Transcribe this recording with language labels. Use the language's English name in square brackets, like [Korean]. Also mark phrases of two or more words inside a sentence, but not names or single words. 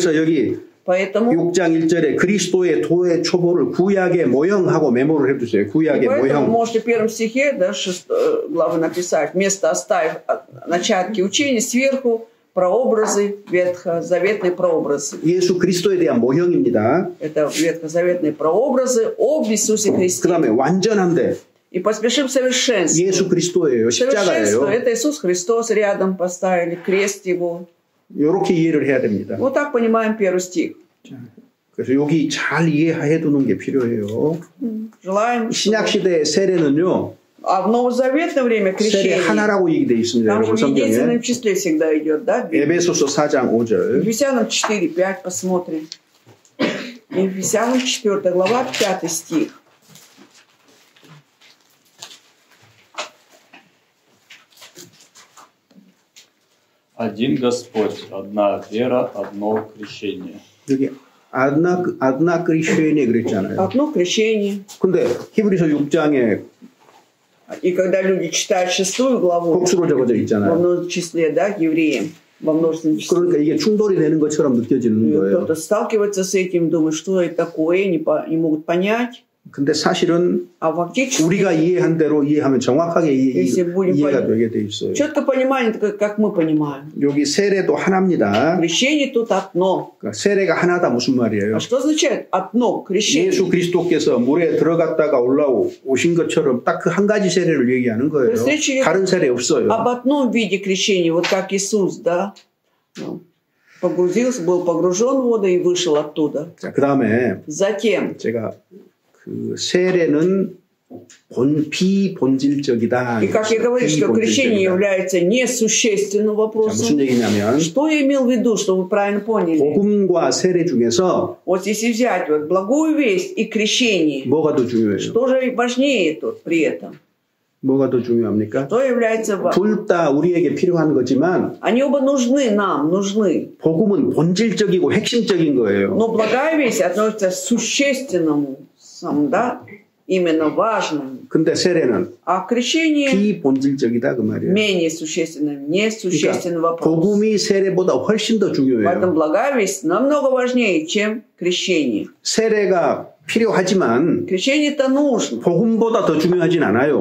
[Korean] 그래서 여기 [Russian] Поэтому [Korean] 6장 1절에 그리스도의 도의 초보를 구약의 모형하고 메모를 해두세요. 구약의 모형. [Russian] можете в первом стихе, да, 6 главы написать, вместо оставив начатки учения, сверху прообразы, ветхозаветные прообразы. [Korean] 예수 그리스도에 대한 모형입니다. [Russian] Это ветхозаветные прообразы об Иисусе Христе. [Korean] 그다음에 완전한데. [Russian] И поспешим к совершенству. [Korean] 예수 그리스도예요. 십자가예요. [Russian] Это Иисус Христос рядом поставили, крест его. [Korean] 이렇게 이해를 해야 됩니다. [Russian] Вот так понимаем первый стих. [Korean] 그래서 여기 잘 이해해 두는 게 필요해요. 신약 시대의 세례는요. [Russian] А в новозаветное время крещение. [Korean] 세례 하나라고 얘기되어 있습니다. [Russian] Там же в единственном числе всегда идет, да? [Korean] 에베소서 4장 5절. [Russian] Ефесянам 4:5 посмотрим. Ефесянам 4 глава 5 стих. Один Господь, одна вера, одно крещение. [Korean] 여기 [Russian] одна крещение [Korean] 그랬잖아요. [Russian] Одно крещение. [Korean] 근데 히브리서 6장에 [Russian] И когда люди читают 6 главу, [Korean] 복수로 적어져 있잖아요. [Russian] во множественном числе, да, к евреям, во множественном числе. [Korean] 그러니까 이게 충돌이 되는 것처럼 느껴지는 거예요. [Russian] Кто-то сталкивается с этим, думает, что это такое, не могут понять. [Korean] 근데 사실은 우리가 이해한 대로 이해하면 정확하게 이해가 되게 돼 있어요. [Russian] четко понимание, как мы понимаем. [Korean] 여기 세례도 하나입니다. [Russian] Крещение тут одно. [Korean] 그러니까 세례가 하나다 무슨 말이에요? [Russian] А что означает одно крещение? [Korean] 예수 그리스도께서 물에 들어갔다가 올라오신 것처럼 딱 그 한 가지 세례를 얘기하는 거예요. 다른 세례 없어요. [Russian] Об одном виде крещения, вот как Иисус, да, погрузился, был погружен в воду и вышел оттуда. [Korean] 자, 그다음에 [Russian] затем [Korean] 제가 그 세례는 비본질적이다. [Russian] И как я говорю, что крещение является несущественным вопросом. [Korean] 무슨 얘기냐면, [Russian] что я имел в виду, чтобы вы правильно поняли? [Korean] 복음과 세례 중에서 [Russian] вот если взять вот благую весть и крещение, [Korean] 뭐가 더 중요해요? [Russian] что же важнее тут при этом? [Korean] 뭐가 더 중요합니까? [Russian] что является важным? [Korean] 둘 다 우리에게 필요한 거지만, [Russian] они оба нужны нам, нужны. [Korean] 복음은 본질적이고 핵심적인 거예요. [Russian] Но благая весть относится к существенному, да? именно важным. [Korean] 근데 세례는 비본질적이다 그 말이에요. [Russian] менее существенным, несущественный вопрос. [Korean] 복음이 세례보다 훨씬 더 중요해요. [Russian] Поэтому благая весть намного важнее, чем крещение. [Korean] 세례가 필요하지만 [Russian] крещение-то нужно. [Korean] 복음보다 더 중요하진 않아요.